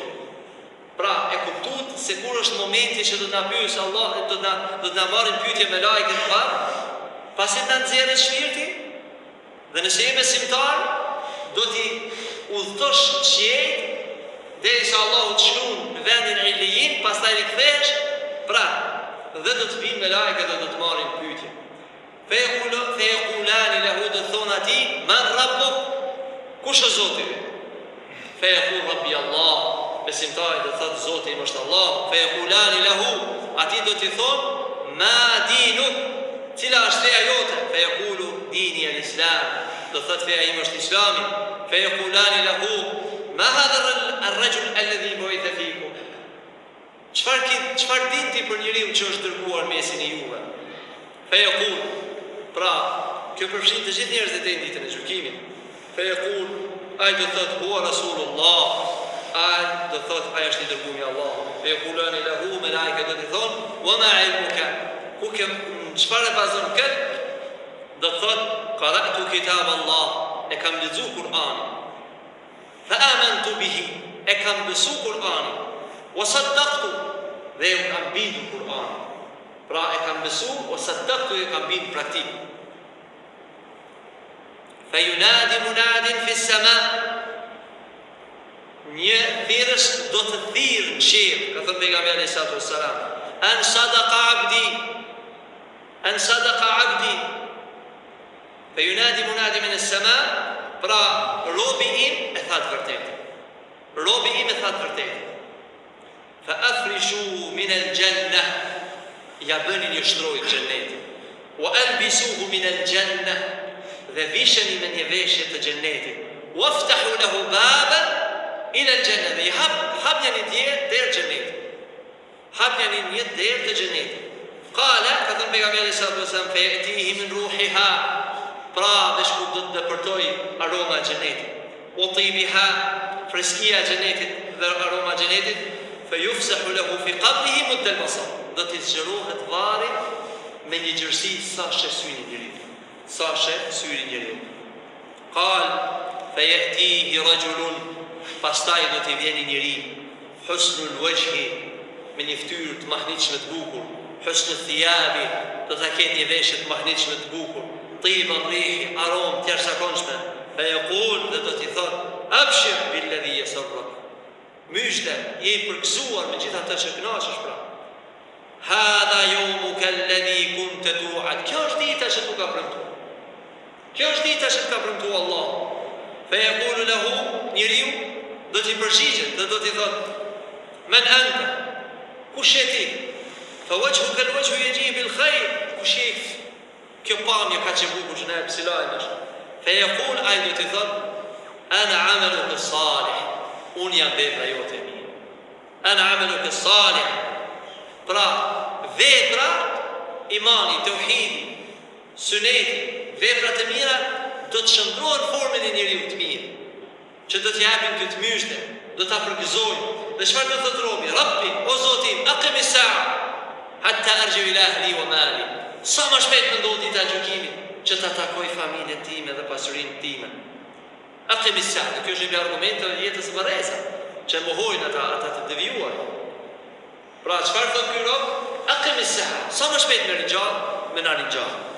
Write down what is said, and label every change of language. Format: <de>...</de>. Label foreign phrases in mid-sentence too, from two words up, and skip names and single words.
<sq>Pra, e kuptuat se kur është momenti që do të na pyesë Allah, do të na marrin pyetje me lajket parë, pasi ta nxjerrë shpirti, dhe nëse je besimtar, do t'i udhëtosh qiejt derisa Allahu të shkruan në vendin e illiyin, pastaj rikthehesh, pra, dhe do të vinë me lajket dhe do të marrin pyetje.</sq> <ar>فيقولان له,</ar> <sq>do të thonë atij,</sq> <ar>من ربك,</ar> <sq>kush është Zoti?</sq> <ar>فيقول ربي الله,</ar> <sq>besimtari do thotë Zoti im është Allah.</sq> <ar>فيقولان له,</ar> <sq>atij do t'i thonë,</sq> <ar>ما دينك,</ar> <sq>cila është feja jote?</sq> <ar>فيقول ديني الإسلام,</ar> <sq>do thot feja ime është islami.</sq> <ar>فيقولان له ما هذا الرجل الذي بعث فيكم,</ar> <sq>çfarë din ti për njeriu që është dërguar mesin e juve?</sq> <ar>فيقول,</ar> <sq>pra kjo përfshin të gjithë njerëzit e ditën e gjykimit.</sq> <ar>فيقول,</ar> <sq>ai do thot</sq> <ar>هو رسول الله,</ar> <sq>ai do thot ai është i dërguar i Allahut.</sq> <ar>فيقولان له,</ar> <sq>malaika do të thonë</sq> <ar>وما علمك,</ar> <sq>ku ke çfarë bazon kët? Do thot</sq> <ar>قرأت كتاب الله,</ar> <sq>e kam lexuar Kur'anin.</sq> <ar>فآمنت به,</ar> <sq>e kam besu Kur'anin.</sq> <ar>وصدقت,</ar> <sq>dhe e kam bindur Kur'anin. Pra e kam besu,</sq> <ar>وصدقت,</ar> <sq>e kam bindur praktik.</sq> <ar>فينادي مناد في السماء,</ar> <sq>një thirrës do të thirrë në qiell, ka thënë pejgamberi</sq> <ar>عليه الصلاة والسلام, أن صدق عبدي أن صدق عبدي. فينادي مناد من السماء,</ar> <sq>pra robi im e tha të vërtetë. Robi im e tha të vërtetë.</sq> <ar>فأفرشوه من الجنة,</ar> <sq>ja bëni një shtrojë të xhennetit.</sq> <ar>وألبسوه من الجنة,</ar> <sq>dhe visheni me një veshje të xhennetit.</sq> <ar>وافتحوا له بابا إلى الجنة,</ar> <sq>dhe hapni një derë xhennetit. Hapni një derë të xhennetit. Qala, ka thënë pejgamberi</sq> <ar>صلى الله عليه وسلم, فيأتيه من روحها,</ar> <sq>pra dhe shku do të dëpërtoj aroma e xhenetit.</sq> <ar>وطيبها,</ar> <sq>freskia e xhenetit dhe aroma e xhenetit.</sq> <ar>فيفسح له في قبره مد البصر,</ar> <sq>do të zgjerohet varri me një gjërsi sa sheh syri i njeriu. Sa sheh syri i njeriu.</sq> <ar>قال فيأتيه رجل,</ar> <sq>pastaj do të vjen një njeri,</sq> <ar>حسن الوجه,</ar> <sq>me një fytyrë të mahnitshme të bukur,</sq> <ar>حسن الثياب,</ar> <sq>do ta ketë një veshje të mahnitshme të bukur,</sq> <ar>طيب الريح</ar> <sq>aromë të jashtëzakonshme.</sq> <ar>فيقول,</ar> <sq>dhe do t'i thot,</sq> <ar>أبشر بالذي يسرك,</ar> <sq>myshte, je i përgëzuar me gjithë atë që kënaqesh pra.</sq> <ar>هذا يومك الذي كنت توعد,</ar> <sq>kjo është dita që tu ka premtuar. Kjo është dita që ka premtuar Allah.</sq> <ar>فيقول له,</ar> <sq>njeriu do t'i përgjigjet dhe do t'i thot,</sq> <ar>من أنت,</ar> <sq>kush je ti?</sq> <ar>فوجهك الوجه يجيء بالخير,</ar> <sq>kush je? Kjo pamje ka që bukur që ne e pësilajnë është.</sq> <ar>فيقول,</ar> <sq>ai do t'i thot,</sq> <ar>أنا عملك الصالح,</ar> <sq>unë jam vepra jote e mirë.</sq> <ar>أنا عملك الصالح,</ar> <sq>pra vepra, imani, tauhidi, suneti, vepra të mira do të shndrohen formën e njeriu të mirë, që do të japin këtë myshte, do ta përgëzojnë. Dhe çfarë do të thotë robi? Rabbi, o Zoti,</sq> <ar>أقم الساعة حتى أرجع إلى أهلي ومالي.</ar> <sq>Sa më shpejt më ndodh dita e gjykimit që ta takoj familjen time dhe pasurinë time.</sq> <ar>أقم الساعة,</ar> <sq>kjo është një argument të jetës vërreza, që mohojnë ata të devijuar. Pra çfarë thotë ky rob?</sq> <ar>أقم الساعة,</ar> <sq>sa më shpejt më ringjall, më na ringjall.</sq>